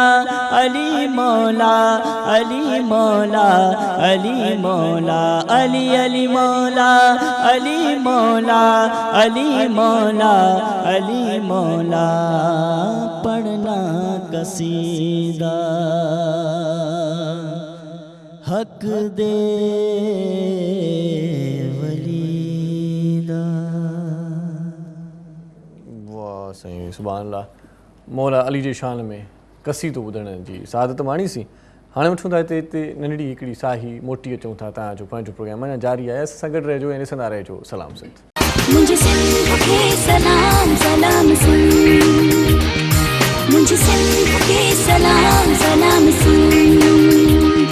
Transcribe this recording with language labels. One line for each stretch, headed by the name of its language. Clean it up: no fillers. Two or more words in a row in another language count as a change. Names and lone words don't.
Punjabi: علی مولا علی مولا علی مولا علی علی مولا علی مولا علی مولا علی مولا پڑھنا قصیدہ حق دے ولی دا.
Sindhi: वाह साईं
Arabic: سبحان الله.
Sindhi: मौला अली जे शान में क़सीदो ॿुधण जी सआदत माणीसीं. हाणे वठूं था हिते नंढड़ी हिकिड़ी साही मोटी अचूं था तव्हांजो पंहिंजो प्रोग्राम अञा जारी आहे. असां सां गॾु रहिजो ऐं ॾिसंदा रहिजो. सलाम सिंध.
Urdu: مجھے سندھ کے سلام سلام سندھ مجھے سندھ کے سلام سلام سندھ.